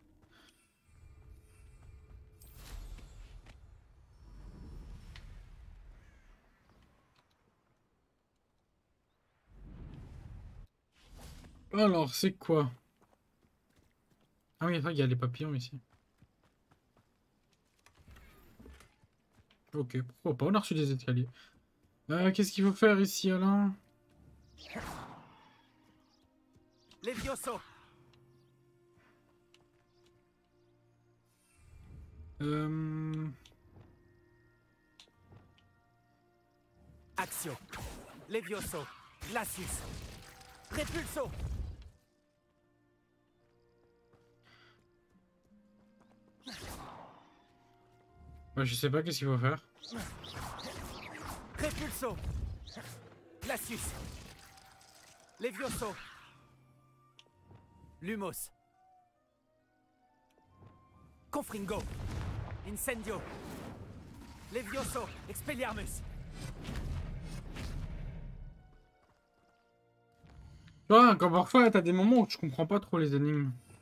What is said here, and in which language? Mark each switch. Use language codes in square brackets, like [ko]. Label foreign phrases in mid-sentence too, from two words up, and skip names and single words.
[fr] Alors, c'est quoi? Ah oui, il y a les papillons ici. Ok, pourquoi pas? On a reçu des escaliers. Qu'est-ce qu'il faut faire ici, Alain? Levioso. Axio. Levioso. Glacius. Repulso. Bah, je sais pas qu'est-ce qu'il faut faire. Repulso. Glacius. Levioso. Lumos. Confringo. Incendio. Levioso. Expelliarmus. Tu vois, quand parfois t'as des moments où tu comprends pas trop les énigmes.